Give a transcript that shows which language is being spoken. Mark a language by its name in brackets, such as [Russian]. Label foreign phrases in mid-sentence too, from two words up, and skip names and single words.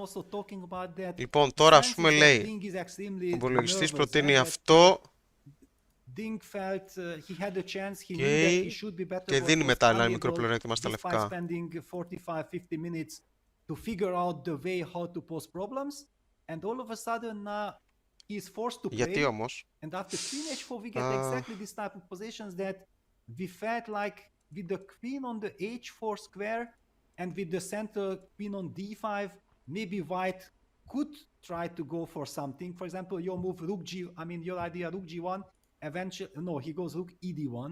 [Greek] Λοιπόν, τώρα ας πούμε λέει, ο υπολογιστής προτείνει αυτό. Και δίνει μετά ένα μικρό πλεονέκτημα στα λευκά. Γιατί όμως? [English] With the queen on the h4 square and with the center queen on d5, maybe white could try to go for something. For example, your move rook g, I mean your idea rook g1, eventually, no, he goes rook ed1.